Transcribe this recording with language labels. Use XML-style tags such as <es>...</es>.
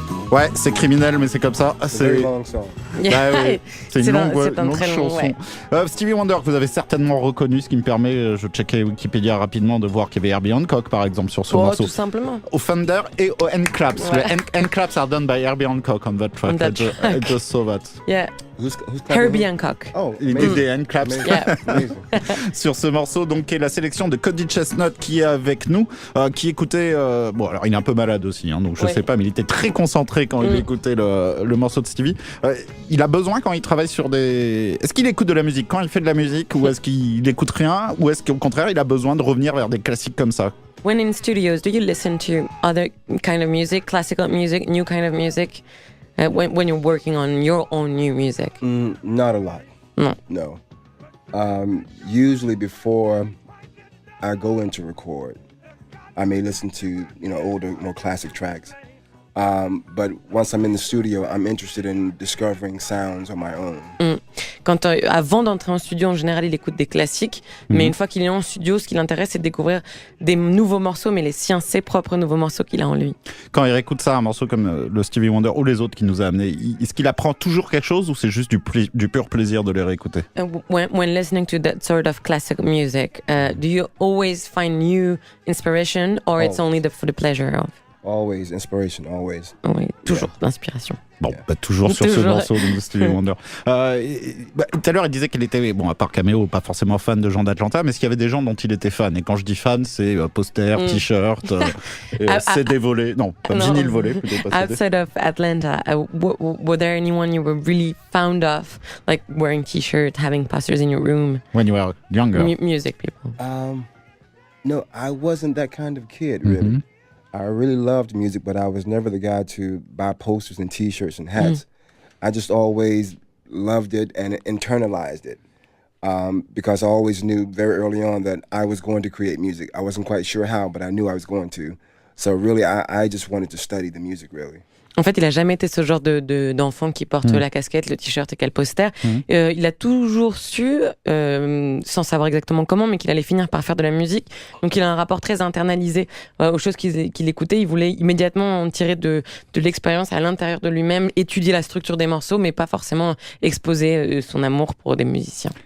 <fr>Ouais, c'est criminel, mais c'est comme ça. C'est une longue chanson. C'est une longue chanson. Ouais. Stevie Wonder, que vous avez certainement reconnu, ce qui me permet, je checkais Wikipédia rapidement, de voir qu'il y avait Herbie Hancock, par exemple, sur ce morceau. Tout simplement. Au Fender et au end claps. Ouais.</fr> <en>Le end claps are done by Herbie Hancock on that track. I just saw that. Yeah. Who's Herbie Hancock. Oh,</en> <fr>il dit des hand claps</fr> <en>Yeah.</en> <fr>sur ce morceau, donc qui est la sélection de Cody ChesnuTT qui est avec nous, qui écoutait. Bon, alors il est un peu malade aussi, hein, donc je sais pas, mais il était très concentré quand il écoutait le morceau de Stevie. Il a besoin quand il travaille sur des. Est-ce qu'il écoute de la musique quand il fait de la musique, ou est-ce qu'il écoute rien, ou est-ce qu'au contraire il a besoin de revenir vers des classiques comme ça?</fr> <en>When in studios, do you listen to other kind of music, classical music, new kind of music? When you're working on your own new music? Not a lot. No. Usually before I go in to record, I may listen to older, more classic tracks. But once I'm in the studio, I'm interested in discovering sounds on my own.</en> <fr>Avant d'entrer en studio, en général, il écoute des classiques. Mais une fois qu'il est en studio, ce qui l'intéresse, c'est de découvrir des nouveaux morceaux, mais les siens, ses propres nouveaux morceaux qu'il a en lui. Quand il réécoute ça, un morceau comme le Stevie Wonder ou les autres qu'il nous a amenés, est-ce qu'il apprend toujours quelque chose, ou c'est juste du pur plaisir de les réécouter?</fr> <en>When listening to that sort of classic music, do you always find new inspiration, or it's only for the pleasure of? Always inspiration, always.</en> <fr>Oui, toujours d'inspiration. Bon, toujours sur ce morceau de Stevie Wonder. Tout à l'heure, il disait qu'il était, à part Cameo, pas forcément fan de gens d'Atlanta, mais est-ce qu'il y avait des gens dont il était fan? Et quand je dis fan, c'est poster, t-shirt, CD volé. Non, vinyle volé plutôt. Pas CD.</fr> <en>Outside of Atlanta, were there anyone you were really fond of, like wearing t-shirts, having posters in your room? When you were younger. Music people. No, I wasn't that kind of kid, really. I really loved music, but I was never the guy to buy posters and T-shirts and hats. I just always loved it and internalized it, because I always knew very early on that I was going to create music. I wasn't quite sure how, but I knew I was going to. So really, I just wanted to study the music, really.</en> <fr>En fait, il a jamais été ce genre d'enfant qui porte la casquette, le t-shirt et quel poster. Il a toujours su, sans savoir exactement comment, mais qu'il allait finir par faire de la musique. Donc, il a un rapport très internalisé aux choses qu'il écoutait. Il voulait immédiatement en tirer de l'expérience à l'intérieur de lui-même, étudier la structure des morceaux, mais pas forcément exposer son amour pour des musiciens.</fr>